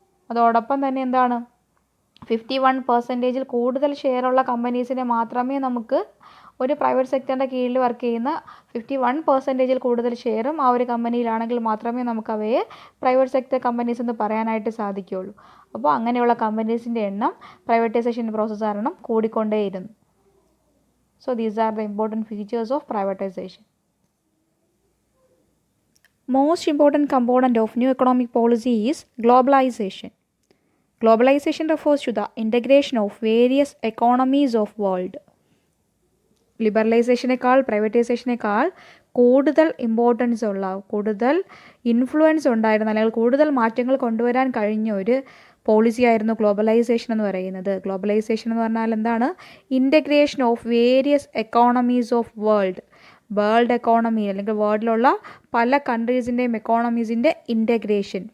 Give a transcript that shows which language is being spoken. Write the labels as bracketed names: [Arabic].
[Malayalam] അതോടൊപ്പം തന്നെ എന്താണ്, 51% കൂടുതൽ ഷെയറുള്ള കമ്പനീസിനെ മാത്രമേ നമുക്ക് ഒരു പ്രൈവറ്റ് സെക്ടറിൻ്റെ കീഴിൽ വർക്ക് ചെയ്യുന്ന 51% കൂടുതൽ ഷെയറും ആ ഒരു കമ്പനിയിലാണെങ്കിൽ മാത്രമേ നമുക്ക് അവയെ പ്രൈവറ്റ് സെക്ടർ കമ്പനീസ് എന്ന് പറയാനായിട്ട് സാധിക്കുകയുള്ളൂ. അപ്പോൾ അങ്ങനെയുള്ള കമ്പനീസിൻ്റെ എണ്ണം പ്രൈവറ്റൈസേഷൻ പ്രോസസ്സ് കാരണം കൂടിക്കൊണ്ടേയിരുന്നു. [English] So these are the important features of privatization. Most important component of new economic policy is globalization. Globalization refers to the integration of various economies of world. [Malayalam] ലിബറലൈസേഷനേക്കാൾ പ്രൈവറ്റൈസേഷനേക്കാൾ കൂടുതൽ importance ഉള്ള, കൂടുതൽ ഇൻഫ്ലുവൻസ് ഉണ്ടായിരുന്ന, അല്ലെങ്കിൽ കൂടുതൽ മാറ്റങ്ങൾ കൊണ്ടുവരാൻ കഴിഞ്ഞ ഒരു പോളിസി ആയിരുന്നു ഗ്ലോബലൈസേഷൻ എന്ന് പറയുന്നത്. ഗ്ലോബലൈസേഷൻ എന്ന് പറഞ്ഞാൽ എന്താണ്? [English] integration of various economies of world economy, [Malayalam] അല്ലെങ്കിൽ വേൾഡിലുള്ള പല കൺട്രീസിൻ്റെയും എക്കോണമീസിൻ്റെ ഇൻ്റഗ്രേഷൻ.